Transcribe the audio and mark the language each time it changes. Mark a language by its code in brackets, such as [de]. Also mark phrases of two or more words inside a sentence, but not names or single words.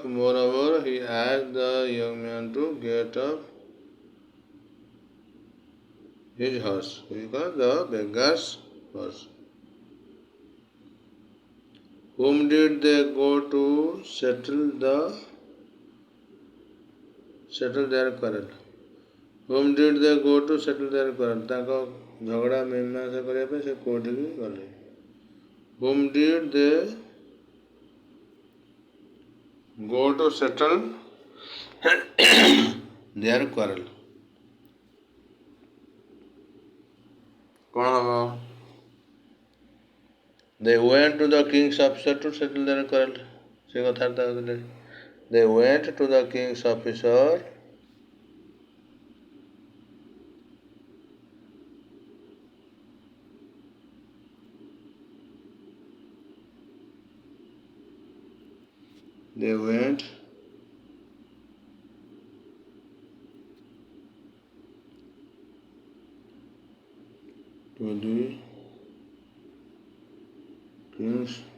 [en] Moreover, he asked the young man to get off his horse, because the beggar's horse. Whom did they go to settle their quarrel? Whom did they go to settle their quarrel? [or] ତାଙ୍କ ଝଗଡ଼ା ମୀମାଂସା କରିବା ପାଇଁ ସେ କୋଉଠିକି ଗଲେ? [en] Whom did they go to settle their quarrel? [or] କ'ଣ ହବ? [en] They went to the king's officer to settle their quarrel. [or] ସେ କଥାବାର୍ତ୍ତା ହେଉଥିଲେ. [en] They went to the king's officer to the king's